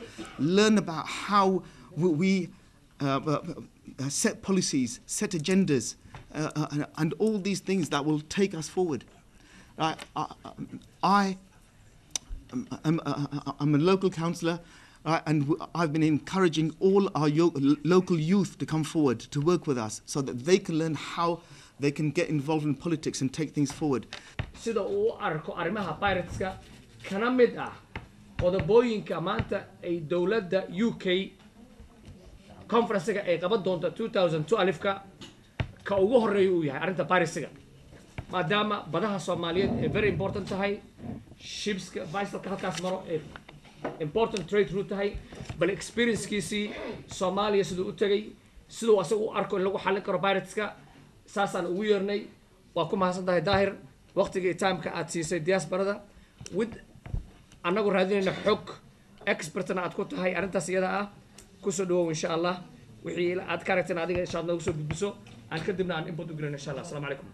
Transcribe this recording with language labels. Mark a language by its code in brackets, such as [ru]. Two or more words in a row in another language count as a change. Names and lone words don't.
[en] Learn about how we set policies, set agendas, and all these things that will take us forward. I'm a local councillor. I've been encouraging all our local youth to come forward to work with us so that they can learn how they can get involved in politics and take things forward. [so] sida uu arko arrimaha pirateska kana mid ah qodobooyinka maanta ay dawladda UK conference-ga ay qaban doonto 2012ka ka ugu horeeyo uu yahay arrinta pirateska maadaama badaha Soomaaliyeed ay [en] very important [so] tahay shipska vessel-ka halkaas maro ee [en] important trade route [so] tahay bal experience-kiisii Soomaaliya sidoo u tagay sidoo asagu u arko in lagu xallin karo pirateska saasaan ugu yeernay waa ku mahadsantahay daahir waqtiga time-ka aad siisay diasporada with anagu raadinayna xog expertna aad ku tahay arrintaas iyada ah ku soo dhawow [ar] insha Allah [so] wixii aad ka aragteen adiga [ar] insha Allah [so] nagu soo gudbiso aan kadibna aan input u gelin [ar] insha Allah assalaamu calaykum